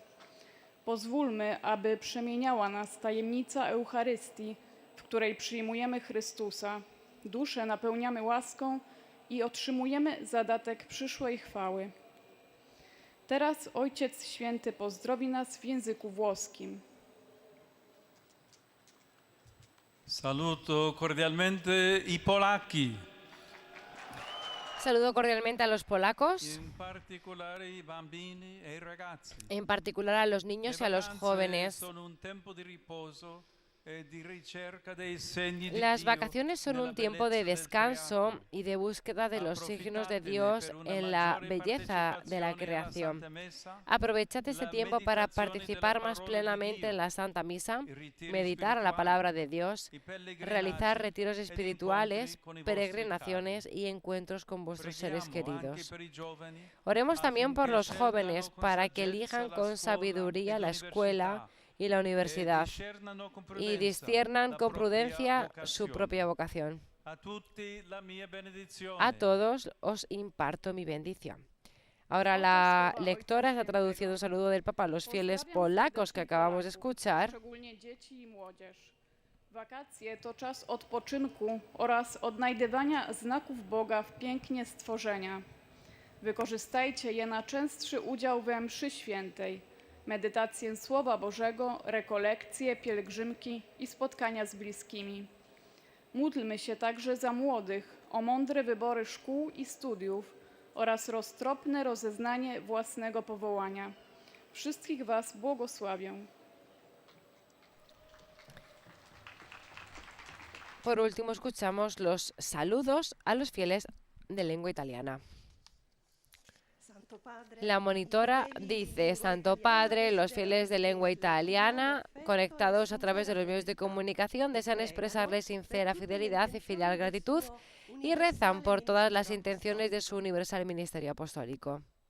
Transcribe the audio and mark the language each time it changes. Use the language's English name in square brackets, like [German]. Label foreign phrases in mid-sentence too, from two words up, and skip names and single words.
[Polish] Pozwólmy, aby przemieniała nas tajemnica Eucharystii, w której przyjmujemy Chrystusa. Duszę napełniamy łaską i otrzymujemy zadatek przyszłej chwały. Teraz Ojciec Święty pozdrowi nas w języku włoskim. [Italian] Saluto cordialmente i polacchi. [Spanish] Saludo cordialmente a los polacos, [Italian] in particolare i bambini e i ragazzi. [Spanish] en particular a los niños y a los jóvenes. [Italian] Sono un tempo di riposo e di ricerca dei segni di [Spanish] Las [Italian] Dio [Spanish] vacaciones son [Italian] nella [Spanish] un tiempo de [Italian] bellezza del [Spanish] descanso [Italian] creato. [Spanish] y de búsqueda de los signos de [Italian] Aprovechatene [Spanish] Dios [Italian] per una [Spanish] en la [Italian] maggiore [Spanish] belleza de la [Italian] partecipazione alla [Spanish] creación. [Italian] Santa Messa, [Spanish] Aprovechad este [Italian] la [Spanish] tiempo para [Italian] meditazione [Spanish] participar [Italian] della [Spanish] más [Italian] parola di [Spanish] plenamente [Italian] Dio, [Spanish] en la Santa Misa, [Italian] i ritiri [Spanish] meditar a la [Italian] spirituali, [Spanish] palabra de Dios, [Italian] i pellegrinaggi [Spanish] realizar retiros [Italian] ed [Spanish] espirituales, [Italian] incontri con i vostri [Spanish] peregrinaciones [Italian] cari. [Spanish] y encuentros con vuestros seres [Italian] Preghiamo anche [Spanish] queridos. [Italian] per i giovani [Spanish] Oremos también por [Italian] affinché [Spanish] los [Italian] scelgano [Spanish] jóvenes [Italian] con [Spanish] para que [Italian] saggezza [Spanish] elijan [Italian] la [Spanish] con [Italian] scuola [Spanish] sabiduría [Italian] ed [Spanish] la escuela [Italian] l'università [Spanish] y la [Italian] e [Spanish] universidad [Italian] discernano con [Spanish] y [Italian] prudenza [Spanish] disciernan [Italian] la [Spanish] con [Italian] propria [Spanish] prudencia su [Italian] vocazione. [Spanish] propia vocación. [Italian] A tutti la mia benedizione. [Spanish] A todos os imparto mi bendición. Ahora la lectora está traduciendo un saludo del Papa a los fieles polacos que acabamos de escuchar. [Polish] Szczególnie dzieci i młodzież. Wakacje to czas odpoczynku oraz odnajdywania znaków Boga w pięknie stworzenia. Wykorzystajcie je na częstszy udział we mszy świętej, medytację Słowa Bożego, rekolekcje, pielgrzymki i spotkania z bliskimi. Módlmy się także za młodych o mądre wybory szkół i studiów oraz roztropne rozeznanie własnego powołania. Wszystkich Was błogosławię. [Spanish] Por último, escuchamos los saludos a los fieles de lengua italiana. Santo Padre, La monitora dice: Santo Padre, los fieles de lengua italiana, conectados a través de los medios de comunicación, desean expresarle sincera fidelidad y filial gratitud y rezan por todas las intenciones de su universal ministerio apostólico.